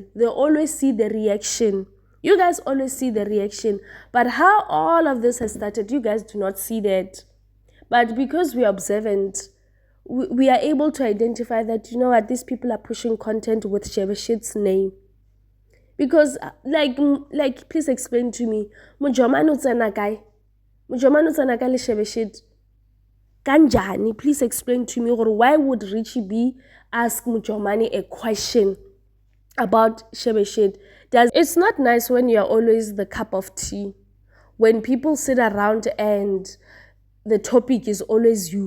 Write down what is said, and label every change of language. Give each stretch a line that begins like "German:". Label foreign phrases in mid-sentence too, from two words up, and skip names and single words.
English: They always see the reaction. You guys always see the reaction. But how all of this has started, you guys do not see that. But because we are observant, we are able to identify that, these people are pushing content with Shebesht's name. Because, like, please explain to me,
Tswana: Mjomani utsena kae? Mjomani utsena kae le Shebesht?
Zulu: Kanjani?
English: Please explain to me, or why would Richy B ask Mjomani a question about Shebesht? It's not nice when you're always the cup of tea. When people sit around and the topic is always you.